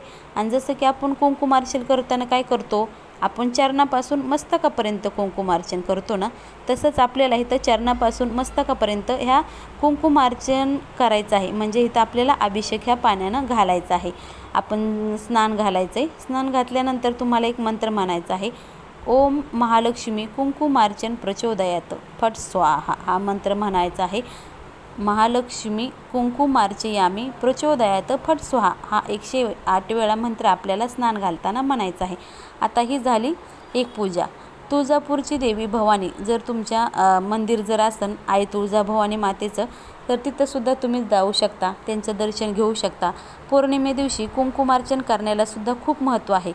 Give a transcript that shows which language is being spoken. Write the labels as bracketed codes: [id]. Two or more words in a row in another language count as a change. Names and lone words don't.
[mr] आणि जसं की आपण कुंकुमार्चन करताना काय करतो, आपण चरणापासून मस्तकापर्यंत कुंकुमार्चन करतो ना, तसंच आपल्याला इथं चरणापासून मस्तकापर्यंत ह्या कुंकुमार्चन करायचं आहे। म्हणजे इथं आपल्याला अभिषेक ह्या पाण्यानं घालायचा आहे। आपण स्नान घालायचं आहे। स्नान घातल्यानंतर तुम्हाला एक मंत्र म्हणायचा आहे, [sa] ओम महालक्ष्मी कुंकुमार्चन प्रचोदयात फट स्वाहा, [mr] हा मंत्र म्हणायचा आहे। [sa] महालक्ष्मी कुंकुमार्चयामी प्रचोदयात फट स्वाहा, [mr] हा 108 वेळा मंत्र आपल्याला स्नान घालताना म्हणायचा आहे। आता ही झाली एक पूजा। तुळजापूरची देवी भवानी जर तुमच्या मंदिर जर असन आई तुळजाभवानी मातेचं, तर तिथंसुद्धा तुम्ही जाऊ शकता, त्यांचं दर्शन घेऊ शकता. पौर्णिमे दिवशी कुंकुमार्चन करण्याला सुद्धा खूप महत्त्व आहे.